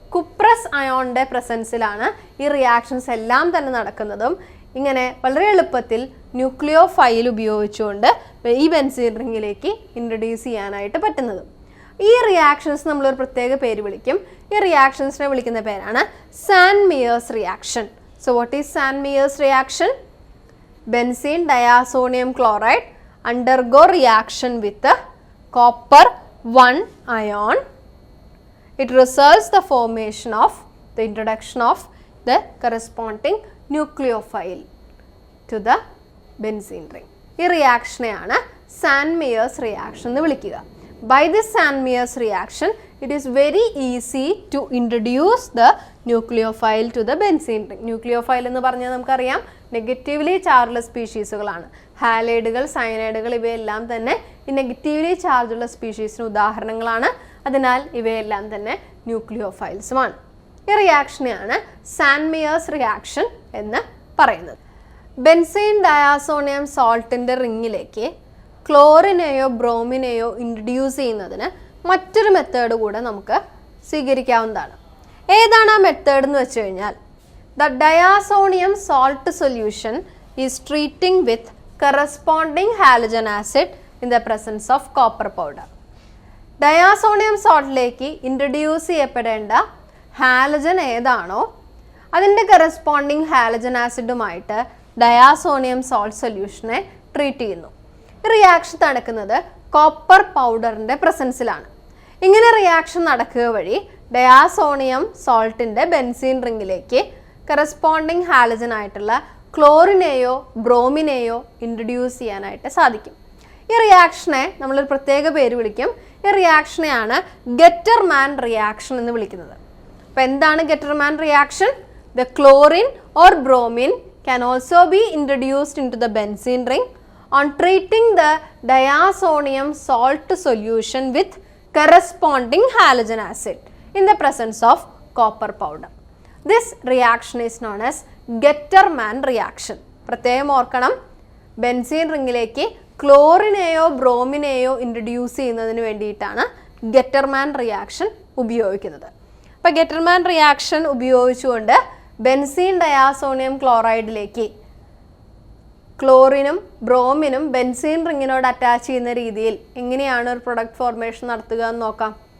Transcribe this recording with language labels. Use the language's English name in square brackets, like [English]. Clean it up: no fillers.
[Malayalam] Cuprous അയോണിൻ്റെ പ്രസൻസിലാണ് ഈ reactions എല്ലാം തന്നെ നടക്കുന്നതും. ഇങ്ങനെ വളരെ എളുപ്പത്തിൽ ന്യൂക്ലിയോഫൈൽ ഉപയോഗിച്ചുകൊണ്ട് ഈ ബെൻസീൻ റിങ്ങിലേക്ക് ഇൻട്രൊഡ്യൂസ് ചെയ്യാനായിട്ട് പറ്റുന്നതും. ഈ റിയാക്ഷൻസ് നമ്മളൊരു പ്രത്യേക പേര് വിളിക്കും. ഈ റിയാക്ഷൻസിനെ വിളിക്കുന്ന പേരാണ് sand-Myers reaction. [English] So what is Sandmeyer's reaction? Benzene diazonium chloride undergo reaction with the copper 1 ion. It results the formation of the introduction of the corresponding nucleophile to the benzene ring. [Malayalam] ഈ റിയാക്ഷനെയാണ് sand-Myers reaction എന്ന് വിളിക്കുക. [English] By this Sand-Mears reaction, it is very easy to introduce the nucleophile to the benzene ring. [Malayalam] Nucleophile എന്ന് പറഞ്ഞാൽ നമുക്കറിയാം negatively ചാർജുള്ള സ്പീഷീസുകളാണ്. ഹാലൈഡുകൾ, സയനൈഡുകൾ ഇവയെല്ലാം തന്നെ ഈ നെഗറ്റീവ്ലി ചാർജുള്ള സ്പീഷീസിന് ഉദാഹരണങ്ങളാണ്. അതിനാൽ ഇവയെല്ലാം തന്നെ ന്യൂക്ലിയോഫൈൽസുമാണ്. ഈ റിയാക്ഷനെയാണ് സാൻഡ്-മിയേഴ്സ് റിയാക്ഷൻ എന്ന് പറയുന്നത്. ബെൻസീൻ ഡയാസോണിയം സോൾട്ടിൻ്റെ റിങ്ങിലേക്ക് ക്ലോറിനെയോ ബ്രോമിനെയോ ഇൻട്രൊഡ്യൂസ് ചെയ്യുന്നതിന് മറ്റൊരു മെത്തേഡ് കൂടെ നമുക്ക് സ്വീകരിക്കാവുന്നതാണ്. ഏതാണ് ആ മെത്തേഡ് എന്ന് വെച്ച് കഴിഞ്ഞാൽ, [English] the diazonium salt solution is treating with corresponding halogen acid in the presence of copper powder. [Malayalam] Diazonium സോൾട്ടിലേക്ക് introduce ചെയ്യപ്പെടേണ്ട halogen ഏതാണോ അതിൻ്റെ corresponding halogen ആസിഡുമായിട്ട് diazonium salt സൊല്യൂഷനെ treat ചെയ്യുന്നു. ഈ റിയാക്ഷൻ നടക്കുന്നത് കോപ്പർ പൗഡറിൻ്റെ പ്രസൻസിലാണ്. ഇങ്ങനെ റിയാക്ഷൻ നടക്കുക വഴി ഡയാസോണിയം സോൾട്ടിൻ്റെ ബെൻസീൻ റിങ്ങിലേക്ക് കറസ്പോണ്ടിങ് ഹാലജൻ ആയിട്ടുള്ള ക്ലോറിനെയോ ബ്രോമിനെയോ introduce ചെയ്യാനായിട്ട് സാധിക്കും. ഈ റിയാക്ഷനെ നമ്മളൊരു പ്രത്യേക പേര് വിളിക്കും. ഈ റിയാക്ഷനെയാണ് ഗെറ്റർമാൻ റിയാക്ഷൻ എന്ന് വിളിക്കുന്നത്. അപ്പോൾ എന്താണ് ഗെറ്റർമാൻ reaction? [English] The chlorine or bromine can also be introduced into the benzene ring on treating the diazonium salt solution with corresponding halogen acid in the presence of copper powder. This reaction is known as Getterman reaction. [Malayalam] പ്രത്യേകം ഓർക്കണം, benzene റിങ്ങിലേക്ക് ക്ലോറിനെയോ ബ്രോമിനെയോ introduce ചെയ്യുന്നതിന് വേണ്ടിയിട്ടാണ് ഗെറ്റർമാൻ reaction ഉപയോഗിക്കുന്നത്. അപ്പോൾ ഗെറ്റർമാൻ reaction ഉപയോഗിച്ചുകൊണ്ട് benzene diazonium ക്ലോറൈഡിലേക്ക് ക്ലോറിനും ബ്രോമിനും benzene റിങ്ങിനോട് attach ചെയ്യുന്ന രീതിയിൽ എങ്ങനെയാണ് ഒരു പ്രൊഡക്റ്റ് ഫോർമേഷൻ നടത്തുക എന്ന് നോക്കാം.